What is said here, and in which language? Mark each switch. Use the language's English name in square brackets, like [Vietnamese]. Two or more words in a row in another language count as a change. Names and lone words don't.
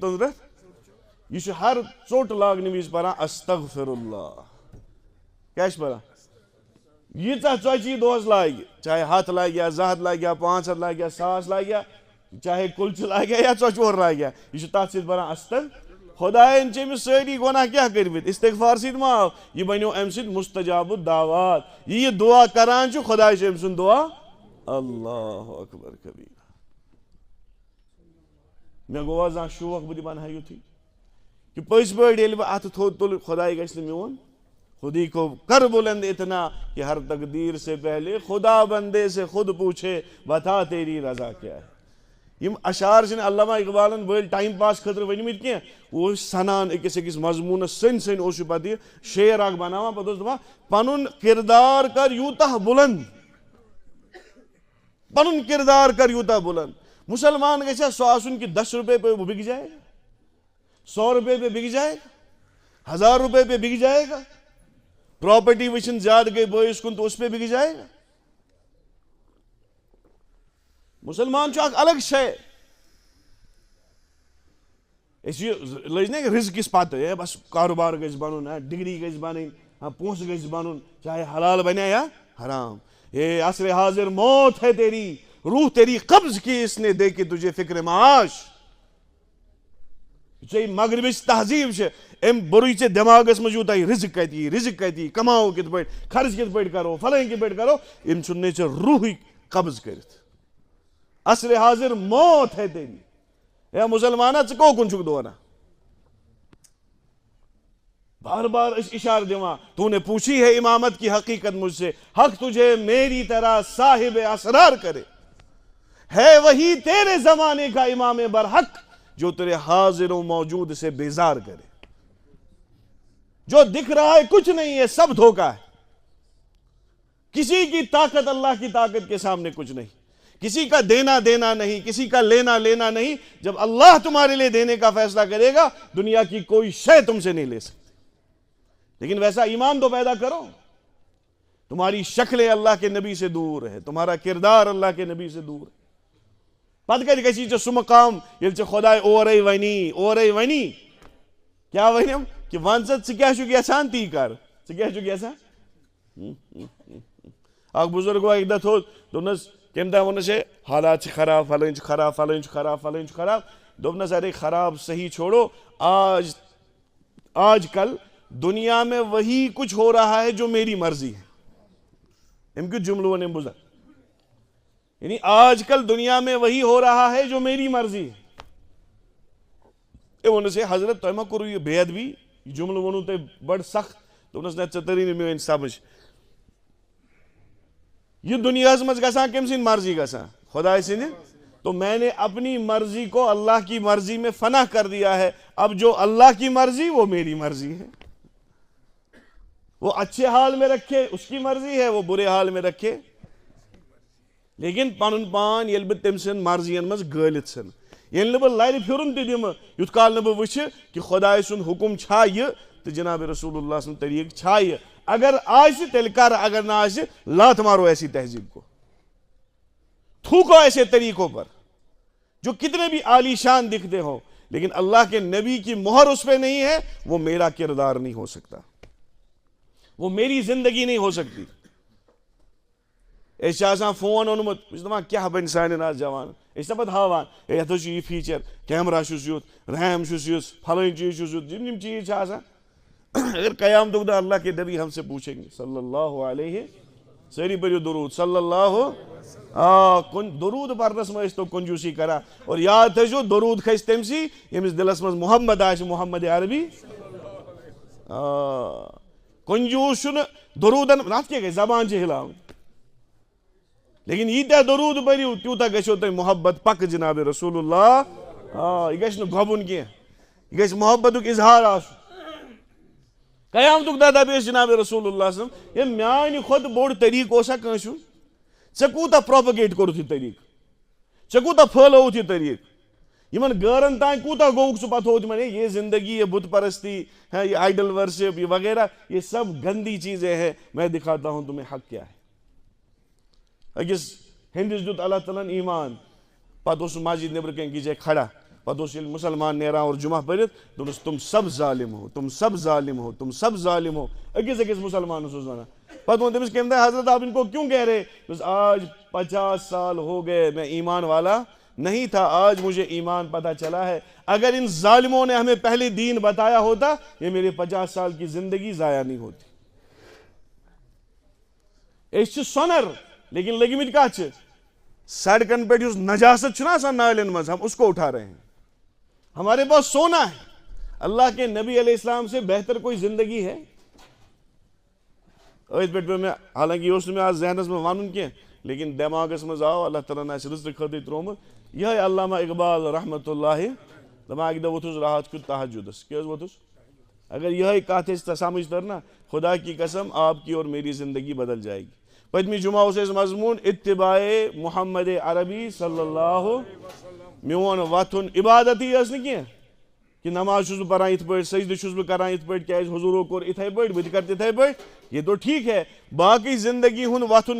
[Kashmiri] توٚنٛدرَس یہِ چھُ ہر ژوٚٹ لاگنہٕ وِزِ پَران [Arabic] استغفر اللہ [Kashmiri] کیٛاہ چھِ پَران ییٖژاہ ژۄچہِ یہِ دۄہَس لاگہِ چاہے 100 لاگہِ یا 200 لاگہِ یا 500 لاگہِ یا 1000 لاگہِ یا چاہے کُلچہِ لاگہِ یا ژۄچہِ وور لاگہِ یہِ چھُ تَتھ سۭتۍ پَران خۄدایَن چھِ أمِس سٲری گۄناہ کیٛاہ کٔرمٕتۍ استغفار سۭتۍ ما آو یہِ بَنیو اَمہِ سۭتۍ [Arabic] مُستجاب الدعوات [Kashmiri] یہِ دُعا کران چھُ خۄداے چھُ أمۍ سُنٛد دُعا [Arabic] اللہ اکبر کبیٖرا [Kashmiri] مےٚ گوٚو آز زانٛہہ شوق بہٕ تہِ بَنہٕ ہا یُتھُے کہِ پٔزۍ پٲٹھۍ ییٚلہِ بہٕ اَتھٕ تھوٚد تُلہٕ خۄداے گژھِ نہٕ میون [Urdu] خودی کو کر بلند اتنا کہ ہر تقدیر سے پہلے خدا بندے سے خود پوچھے بتا تیری رضا کیا ہے [Kashmiri] یم اشعار چھِنہٕ علامہ اقبالن وٲلۍ ٹایم پاس خٲطرٕ ؤنمٕتۍ کینٛہہ اوس سنان أکِس أکِس مضموٗنس سٔنۍ سٔنۍ اوس یہِ پتہٕ یہِ شعر اکھ بناوان پتہٕ اوس دپان پنُن کردار کر یوٗتاہ بُلند پنُن کردار کر یوٗتاہ بُلند مسلمان گژھِ ہا سُہ آسُن کہ [Urdu] 10 روپے پہ وہ بک جائے گا [Kashmiri] 100 روپے پہ بک جائے گا 1000 روپے پہ بک جائے گا پراپرٹی وٕچھِنۍ زیادٕ گٔے بٲیِس کُن تہٕ [Urdu] اُس پہ بک جائے گا [Kashmiri] مسلمان چھُ اکھ الگ شے أسۍ چھِ لٔج نا رِزقِس پتہٕ ہے بس کاروبار گژھِ بنُن ڈگری گژھِ بنٕنۍ پونٛسہٕ گژھِ بنُن چاہے حلال بنیا یا حرام [Urdu] اے عصرِ حاضر موت ہے تیری روح تیری قبض کی اس نے دے کے تجھے فکر معاش [Kashmiri] ژےٚ مغربٕچ تہذیٖب چھِ أمۍ بوٚرُے ژےٚ دٮ۪ماغس منٛز یوٗتاہ یہِ رِزق کتہِ یی رِزق کتہِ یی کماوو کِتھ پٲٹھۍ خرٕچ کِتھ پٲٹھۍ کرو فلٲنۍ کِتھ پٲٹھۍ کرو أمۍ ژھُننے ژےٚ روحٕے قبض کٔرِتھ [Urdu] عصرِ حاضر موت ہے تیری [Kashmiri] اے مُسلمانا ژٕ کوکُن چھُکھ دوران بار بار أسۍ اِشارٕ دِوان [Urdu] تو نے پوچھی ہے امامت کی حقیقت مجھ سے حق تجھے میری طرح صاحب اسرار کرے ہے وہی تیرے زمانے کا امام برحق جو تیرے حاضر و موجود سے بیزار کرے جو دکھ رہا ہے کچھ نہیں ہے سب دھوکا ہے کسی کی طاقت اللہ کی طاقت کے سامنے کچھ نہیں کسی کا دینا دینا نہیں کسی کا لینا لینا نہیں جب اللہ تمہارے لیے دینے کا فیصلہ کرے گا دنیا کی کوئی شے تم سے نہیں لے سکتی لیکن ویسا ایمان تو پیدا کرو تمہاری شکلیں اللہ کے نبی سے دور ہے تمہارا کردار اللہ کے نبی سے دور ہے [Kashmiri] پتہٕ کتہِ گژھی ژےٚ سُہ مقام ییٚلہِ ژےٚ خۄداے اورَے وَنی کیٛاہ وَنٮ۪م کہِ وَن ژٕ ژٕ کیٛاہ چھُکھ یژھان تی کر ژٕ کیٛاہ چھُکھ یژھان اکھ بُزرگ گوٚو اَکہِ دۄہ تھوٚد دوٚپنَس کٔمۍ تام ووٚننَس ہے حالات چھِ خراب فلٲنۍ چھِ خراب فلٲنۍ چھُ خراب فلٲنۍ چھُ خراب دوٚپنَس [Urdu] ارے خراب صحیح چھوڑو آج کل دنیا میں وہی کچھ ہو رہا ہے جو میری مرضی ہے [Kashmiri] أمۍ کیُتھ جملہٕ ووٚن أمۍ بُزرگ [Urdu] یعنی آج کل دنیا میں وہی ہو رہا ہے جو میری مرضی ہے [Kashmiri] أمۍ ووٚنُس ہے حضرت تۄہہِ ما کوٚروٕ یہِ بے ادبی یہِ جملہٕ ووٚنوٕ تۄہہِ بڑٕ سخت دوپنس نہ ژےٚ تٔری نہٕ میٲنۍ سمجھ یہ دنیاہس منٛز گژھان کٔمۍ سٕنٛدِ مرضی گژھان خدائے سٕنٛدِ [Urdu] تو میں نے اپنی مرضی کو اللہ کی مرضی میں فنا کر دیا ہے اب جو اللہ کی مرضی وہ میری مرضی ہے وہ اچھے حال میں رکھے اس کی مرضی ہے وہ برے حال میں رکھے [Kashmiri] لیکن پنن پان ییٚلہِ بہٕ تٔمۍ سٕنٛدِ مرضین منٛز گٲلِتھ ژھٕنہٕ ییٚلہِ نہٕ بہٕ لرِ پھِرُن تہِ دِمہٕ یُتھ کال نہٕ بہٕ وٕچھِ کہ خۄداے سُنٛد حُکُم چھا یہِ تہٕ جناب رسول اللہ سُنٛد طریٖقہٕ چھا یہِ اگر آسہِ تیٚلہِ کر اگر نہ آسہِ [Urdu] لات مارو ایسی تہذیب کو تھوکو ایسے طریقوں پر جو کتنے بھی عالی شان دکھتے ہو لیکن اللہ کے نبی کی مہر اس پہ نہیں ہے وہ میرا کردار نہیں ہو سکتا وہ میری زندگی نہیں ہو سکتی [Kashmiri] اس آسان فون اونمت بہٕ چھُس دپان کیٛاہ بنہِ سانٮ۪ن آز جوان أسۍ چھِ پتہٕ ہاوان یتھ چھُ یہِ فیٖچر کیمرا چھُس یُتھ ریم چھُس یُس پھلٲنۍ چیٖز چھُس یُتھ یِم چیٖز چھِ آسان اگر قیامتُک دۄہ [Urdu] اللہ کے نبی ہم سے پوچھیں گے [Kashmiri] صلی اللہ علیہ سٲری پٔرِو درود صلی اللہ درود پرنس میں تو کنجوسی کران اور یاد تھٲیزیو درود کھسہِ تٔمسٕے ییٚمِس دلس منٛز محمد آسہِ محمد عربی کنجوس چھُنہٕ درودن اتھ کیٛاہ گژھِ زبان چھِ ہلاوٕنۍ لیکن ییٖتیاہ درود پٔرِو تیوٗتاہ گژھیو تۄہہِ محبت پکہٕ جناب رسول اللہ یہِ گژھِ نہٕ گۄبُن کینٛہہ یہِ گژھِ محبتُک اظہار آسُن قیامتُک دۄہ دپہِ أسۍ جناب رسول اللہ صٲب ہے میانہِ کھۄتہٕ بوٚڑ طریٖقہٕ اوسا کٲنٛسہِ ہُنٛد ژےٚ کوٗتاہ پروپگیٹ کوٚرُتھ یہِ طریٖقہٕ ژےٚ کوٗتاہ پھٲلووُتھ یہِ طریٖقہٕ یِمن غٲرن تانۍ کوٗتاہ گوٚوُکھ ژٕ پتہٕ ہووُتھ یِمن ہے [Urdu] یہ زندگی یہ بت پرستی ہے یہ [English] idol worship [Urdu] یہ وغیرہ یہ سب گندی چیزیں ہیں میں دکھاتا ہوں تمہیں حق کیا ہے [Kashmiri] أکِس ہندِس دیُت اللہ تعالیٰ ہن ایمان پتہٕ اوس سُہ مسجد نیبرٕ کنۍ أکِس جایہِ [Urdu] کھڑا [Kashmiri] پتہٕ اوس ییٚلہِ مُسلمان نیران [Urdu] اور [Kashmiri] جمعہ پٔرِتھ دوٚپنس [Urdu] تم سب ظالم ہو تم سب ظالم ہو تم سب ظالم ہو [Kashmiri] أکِس مسلمانس اوس ونان پتہٕ ووٚن تٔمِس کٔمۍ دۄہ [Urdu] حضرت آپ ان کو کیوں کہہ رہے بس آج 50 سال ہو گئے میں ایمان والا نہیں تھا آج مجھے ایمان پتہ چلا ہے اگر ان ظالموں نے ہمیں پہلے دین بتایا ہوتا یہ میرے 50 سال کی زندگی ضائع نہیں ہوتی [Kashmiri] أسۍ چھِ سۄنر لیکن لٔگمٕتۍ کتھ چھِ سڑکن پہ یُس نجاست چھُنہ آسان نالین منٛز [Urdu] ہم اس کو اٹھا رہے ہیں ہمارے پاس سونا ہے اللہ کے نبی علیہ السلام سے بہتر کوئی زندگی ہے [Kashmiri] أتھۍ پٮ۪ٹھ پیوٚو مےٚ حالانکہِ یہِ اوس نہٕ مےٚ آز ذہنس منٛز ونُن کینٛہہ لیکن دٮ۪ماغس منٛز آو اللہ تعالیٰ ہن آسہِ رٕژٕ خٲطرٕ تروومُت یِہوٚے علامہ اقبال رحمتہ اللہ دپان اکہِ دۄہ ووٚتھُس رات کیُتھ تہجُدس کیٛاہ حظ ووٚتھُس اگر یِہوٚے کتھ أسۍ سمجھ [Urdu] تر نا خدا کی قسم آپ کی اور میری زندگی بدل جائے گی [Kashmiri] پٔتمہِ جمعہ اوس اَسہِ مضموٗن اتباعے محمد عربی صلی اللہ میون وتھُن عبادتٕے ٲس نہٕ کینٛہہ کہ نماز چھُس بہٕ پران یِتھ پٲٹھۍ سجدٕ چھُس بہٕ کران یِتھ پٲٹھۍ کیٛازِ حضوٗرو کوٚر یِتھَے پٲٹھۍ بہٕ تہِ کرٕ تِتھَے پٲٹھۍ [Urdu] یہ تو ٹھیٖک ہے [Kashmiri] باقٕے زندگی ہُنٛد وتھُن